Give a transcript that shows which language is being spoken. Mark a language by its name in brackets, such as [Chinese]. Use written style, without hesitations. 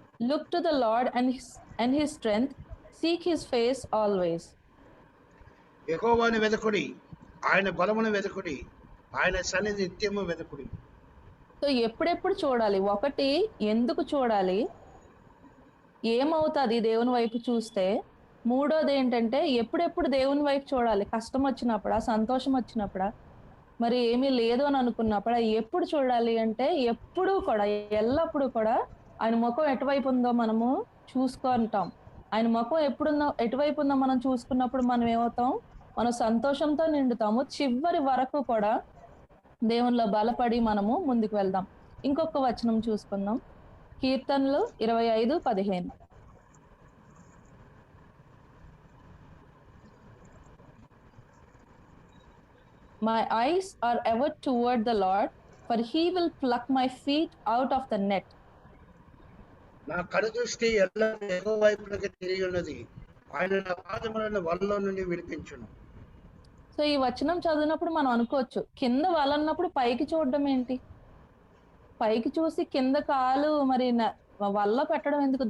[English] Look to the Lord and his strength, seek his face always. [Telugu] యెహోవాను వెదకుడి, ఆయన బలమును వెదకుడి, ఆయన సన్నిధి నిత్యము వెదకుడి. సో ఎప్పుడెప్పుడు చూడాలి? ఒకటి ఎందుకు చూడాలి? ఏమవుతుంది దేవుని వైపు చూస్తే? మూడోది ఏంటంటే ఎప్పుడెప్పుడు దేవుని వైపు చూడాలి? కష్టం వచ్చినప్పుడా, సంతోషం వచ్చినప్పుడా, మరి ఏమీ లేదు అని అనుకున్నప్పుడా? ఎప్పుడు చూడాలి అంటే ఎప్పుడు కూడా, ఎల్లప్పుడూ కూడా ఆయన ముఖం ఎటువైపు ఉందో మనము చూసుకుంటాం. ఆయన ముఖం ఎటువైపు ఉందో మనం చూసుకున్నప్పుడు మనం ఏమవుతాం? మనం సంతోషంతో నిండుతాము. చివరి వరకు కూడా దేవునిలో బలపడి మనము ముందుకు వెళ్దాం. ఇంకొక వచనం చూసుకుందాం. కీర్తనలు 25:15. [English] My eyes are ever toward the Lord, for he will pluck my feet out of the net. [Telugu] నా కనుదృష్టి ఎల్లప్పుడూ యెహోవా వైపునకు తిరిగి ఉన్నది, ఆయన నా పాదములను వలలో నుండి విడిపించును. సో ఈ వచనం చదివినప్పుడు మనం అనుకోవచ్చు, కింద వలన్నప్పుడు పైకి చూడడం ఏంటి? పైకి చూసి కింద కాలు మరి వల్ల పెట్టడం ఎందుకు?